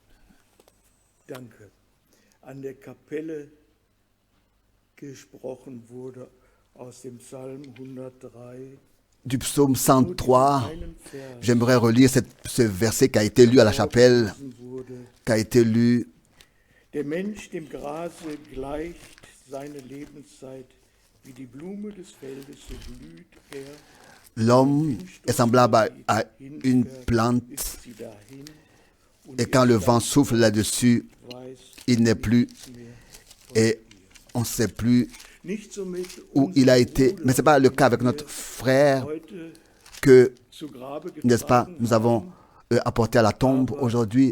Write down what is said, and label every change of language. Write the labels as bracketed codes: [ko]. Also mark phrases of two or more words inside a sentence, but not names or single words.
[de] Kapelle gesprochen wurde, aus dem Psalm 103. [fr] Du psaume 103, j'aimerais relire ce verset qui a été lu à la chapelle, qui a été lu. [de] Der Mensch dem Grase gleicht seine Lebenszeit. Wie die Blume des Feldes, so blüht er. [fr] L'homme est semblable à une plante et quand le vent souffle là-dessus, il n'est plus et on ne sait plus où il a été. Mais ce n'est pas le cas avec notre frère que, n'est-ce pas, nous avons apporté à la tombe aujourd'hui.